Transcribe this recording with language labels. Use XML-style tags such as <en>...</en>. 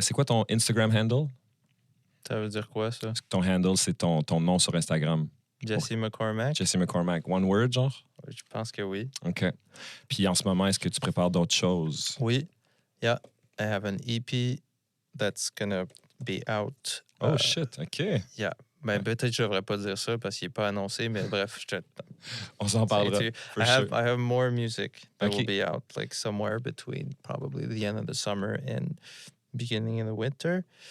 <fr>C'est quoi ton Instagram handle? Ça veut dire quoi, ça? Parce que ton handle, c'est ton nom sur Instagram. Jesse McCormack?</fr> <en>Jessie McCormack. One word, genre?</en> <fr>Je pense que oui. OK. Puis en ce moment, est-ce que tu prépares d'autres choses? Oui.</fr> <en>Yeah. I have an EP that's gonna be out. Oh shit, OK. Yeah.</en> <fr>Ben, peut-être que je devrais pas dire ça parce qu'il n'est pas annoncé, mais bref, On s'en parlera.</fr> <en>For sure. I have more music that Okay. will be out, like somewhere between probably the end of the summer and beginning of the winter.</en>